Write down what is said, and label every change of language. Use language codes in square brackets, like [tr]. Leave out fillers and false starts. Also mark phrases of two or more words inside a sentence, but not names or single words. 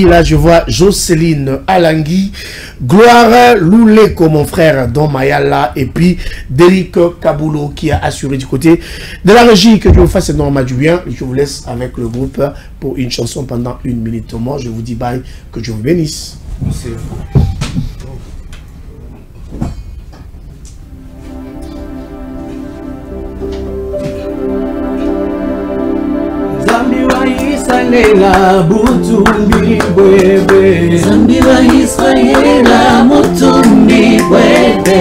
[fr] Là, je vois Jocelyne Alangui, Gloire Louleko, mon frère Don Mayala, et puis Derrick Kaboulo qui a assuré du côté de la régie. Que Dieu vous fasse énormément du bien. Je vous laisse avec le groupe pour une chanson pendant 1 minute. Moi, je vous dis bye. Que Dieu vous bénisse. Merci. [kg] Zambi wa Israela butumbi bwebe. Zambi wa Israela mutumbi bwebe.